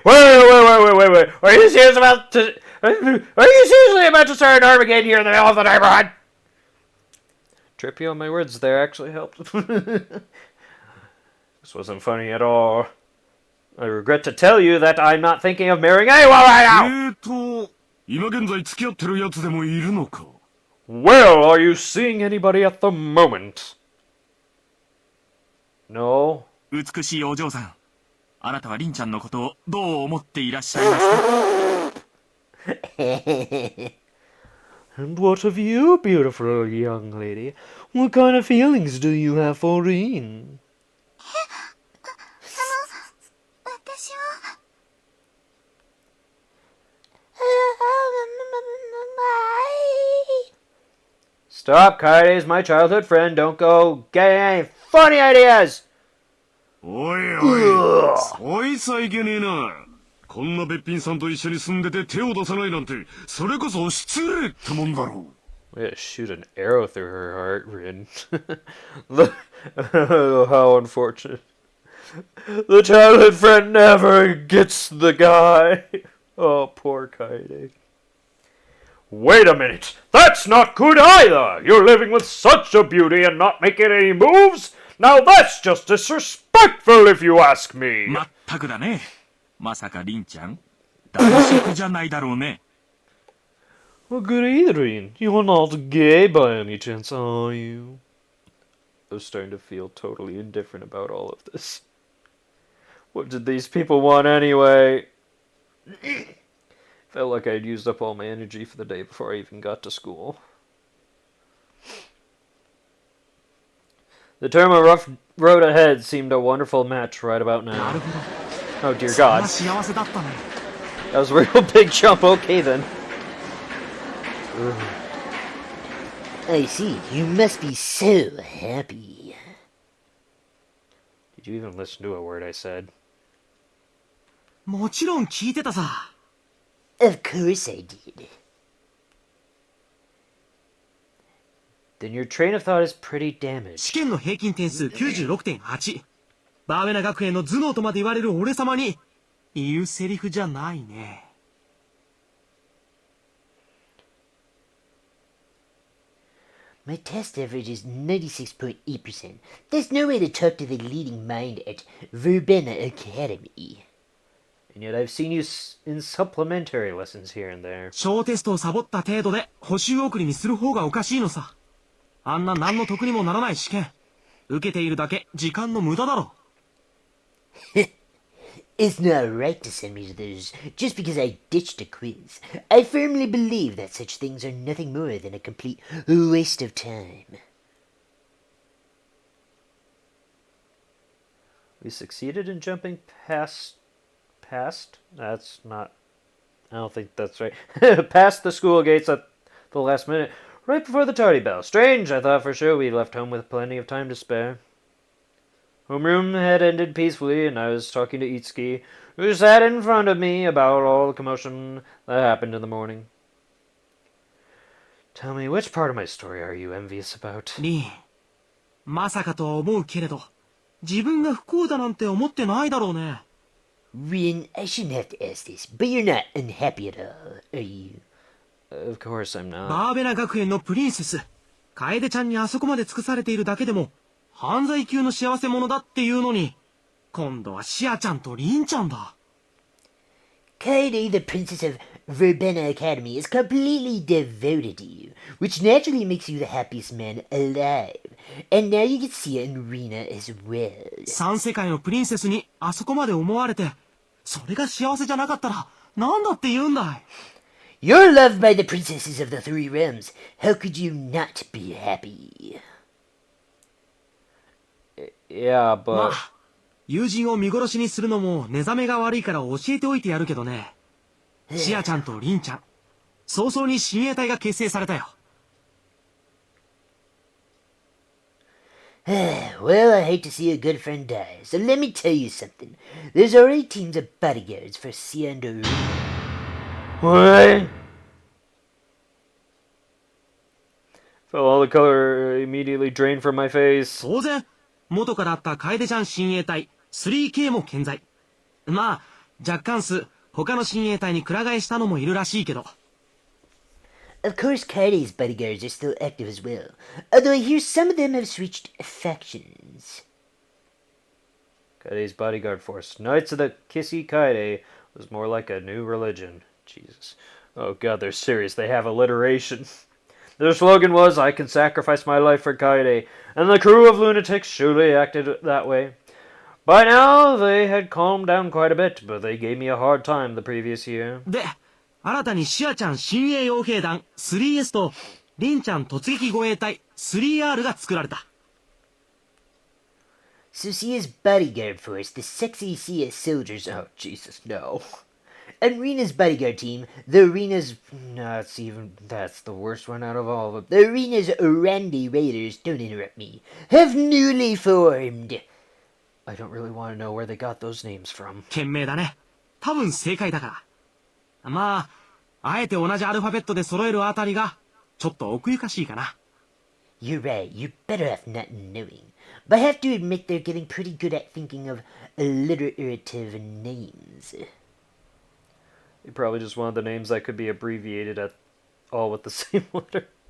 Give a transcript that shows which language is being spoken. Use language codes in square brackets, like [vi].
[en] Are you serious about to... Are you seriously about to start an Armageddon here in the middle of the neighborhood? Trippy on my words there actually helped. This wasn't funny at all. I regret to tell you that I'm not thinking of marrying anyone right now! [ja] 今現在付き合ってるやつでもいるのか [en] Well, are you seeing anybody at the moment? No? [ja] 美しいお嬢さん。あなたは凛ちゃんのことをどう思っていらっしゃいますか [en] And what of you, beautiful young lady? What kind of feelings do you have for Rin? [ja] 私は。 [en] Stop, Kaede is my childhood friend. Don't go getting any funny ideas! [ja] おいおい、そいつはいけねえな。こんなべっぴんさんと一緒に住んでて手を出さないなんて、それこそ失礼ってもんだろう。 [en] Yeah, shoot an arrow through her heart, Rin. Look, how unfortunate. The childhood friend never gets the guy. Oh, poor Kaede. Wait a minute! That's not good either! You're living with such a beauty and not making any moves? Now that's just disrespectful if you ask me! [ja] まったくだね。まさか凛ちゃん男色じゃないだろうね。 [en] Well, good evening. You're not gay by any chance, are you? I was starting to feel totally indifferent about all of this. What did these people want anyway? Felt like I'd used up all my energy for the day before I even got to school. The term a rough road ahead seemed a wonderful match right about [ja] な [en] now. [ja] るほど。 [en] Oh dear [ja] それは [en] God. [ja] 幸せだったね。 [en] That was a real big jump. Okay then. I see. You must be so happy. Did you even listen to a word I said? [ja] もちろん聞いてたさ。 [en] Of course I did. Then your train of thought is pretty [ja] 試 [en] damaged. [ja] 験の平均点数 96.8。バーベナ学園の頭脳とまで言われる俺様に言うセリフじゃないね。 [en] My test average is 96.8%. There's no way to talk to the leading mind at Verbena Academy. And yet I've seen you in supplementary lessons here and there. [ja] 小テストをサボった程度で補習送りにする方がおかしいのさ。あんな何の得にもならない試験。受けているだけ時間の無駄だろ。 [en] It's not right to send me to those just because I ditched a quiz. I firmly believe that such things are nothing more than a complete waste of time. We succeeded in jumping past? That's not... I don't think that's right. Past the school gates at the last minute, right before the tardy bell. Strange, I thought for sure we left home with plenty of time to spare. Homeroom had ended peacefully, and I was talking to Itsuki, who sat in front of me, about all the commotion that happened in the morning. Tell me, which part of my story are you envious about? [ja] リン、まさかとは思うけれど、自分が不幸だなんて思ってないだろうね。 [en] Rin, I shouldn't have to ask this, but you're not unhappy at all, are you? Of course I'm not. [ja] バーベナ学園のプリンセス、楓ちゃんにあそこまで尽くされているだけでも、犯罪級の幸せ者だっていうのに、今度はシアちゃんとリンちゃんだ。 [en] Kaede, the princess of Verbena Academy, is completely devoted to you, which naturally makes you the happiest man alive. And now you get Sia and Rina as well. [ja] 三世界のプリンセスにあそこまで思われて、それが幸せじゃなかったら、なんだって言うんだい。 [en] You're loved by the princesses of the Three Realms. How could you not be happy? Yeah, [ja] ま [en] but... [ja] あ、友人を見殺しにするのも寝覚めが悪いから教えておいてやるけどね。シアちゃんとリンちゃん、早々に親衛隊が結成されたよ。 [en] Well, I hate to see a good friend die, so let me tell you something. There's already teams of bodyguards for Sia and Rina. What? Felt all the color immediately drained from my face. [ja] 当然、元からあった楓ちゃん親衛隊 3K も健在。まあ、若干数、他の親衛隊にくら替えしたのもいるらしいけど。 [en] Of course, Kaide's bodyguards are still active as well, although I hear some of them have switched factions. Kaide's bodyguard force. Knights of the Kissy Kaide was more like a new religion. Jesus. Oh god, they're serious. They have alliteration. Their slogan was, I can sacrifice my life for Kaide, and the crew of lunatics surely acted that way. By now, they had calmed down quite a bit, but they gave me a hard time the previous year. [ja] で、新たにシアちゃん親衛傭兵団 3S と、リンちゃん突撃護衛隊 3R が作られた。 [en] So Sia's bodyguard force, the sexy Sia soldiers, oh Jesus, no. And Rena's bodyguard team, the Arena's, that's the worst one out of all of them. The Arena's Randy Raiders, don't interrupt me, have newly formed. I don't really want to know where they got those names from. [ja] 賢明だね。多分正解だから。まあ、あえて同じアルファベットで揃えるあたりが、ちょっと奥ゆかしいかな。 [en] You're right, you're better off not knowing. But I have to admit they're getting pretty good at thinking of alliterative names. They probably just wanted the names that could be abbreviated at all with the same letter.